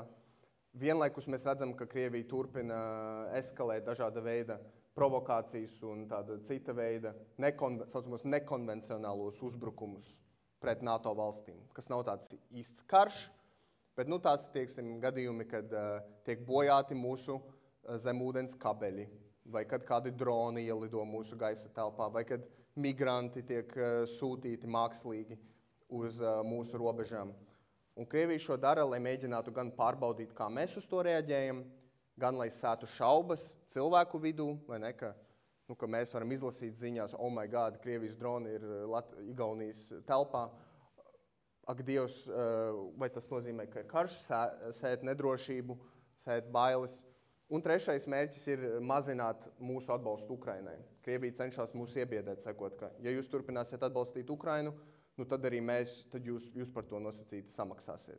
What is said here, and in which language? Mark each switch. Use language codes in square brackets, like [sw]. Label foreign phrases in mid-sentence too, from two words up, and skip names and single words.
[lv] Vienlaikus mēs redzam, ka Krievija turpina eskalēt dažāda veida provokācijas un tāda cita veida saucamos nekonvencionālos uzbrukumus pret NATO valstīm, kas nav tāds īsts karš, bet tās, teiksim, gadījumi, kad tiek bojāti mūsu zemūdens kabeļi, vai kad kādi droni ielido mūsu gaisa telpā, vai kad migranti tiek sūtīti mākslīgi uz mūsu robežām. Un Krievija šo dara, lai mēģinātu gan pārbaudīt, kā mēs uz to reaģējam, gan lai sētu šaubas cilvēku vidū, vai ne, ka mēs varam izlasīt ziņās, [en] oh my God, [lv] Krievijas droni ir Igaunijas telpā. Ak, Dievs, vai tas nozīmē, ka ir karš, sēt nedrošību, sēt bailes. Un 3. mērķis ir mazināt mūsu atbalstu Ukrainai. Krievija cenšas mūs iebiedēt, sakot, ka ja jūs turpināsiet atbalstīt Ukrainu, tad arī tad jūs par to nosacīti samaksāsiet.